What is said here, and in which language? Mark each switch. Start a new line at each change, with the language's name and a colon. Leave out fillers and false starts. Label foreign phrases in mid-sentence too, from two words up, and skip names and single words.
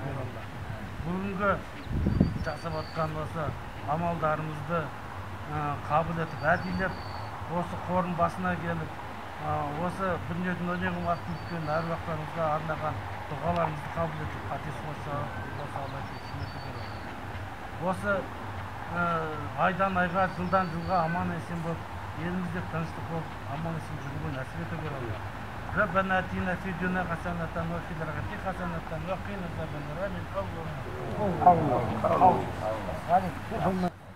Kazakh: Бүгінгі жасап отқан осы амалдарымызды қабыл етіп, әдейлеп, осы қорын басына келіп, осы дүниеден өлеңін уақытын өткен әруақтарымызға арнаған дұғаларымызды қабыл етіп, қатесі болса Алла кешірмеді береді. Осы айдан айға, жылдан жылға аман есен болып, елімізде тыныштық болып, аман есен жүруге нәсіп ете береді.
Arabic: ربنا آتنا في الدنيا حسنة وفي الآخرة حسنة وقنا عذاب النار.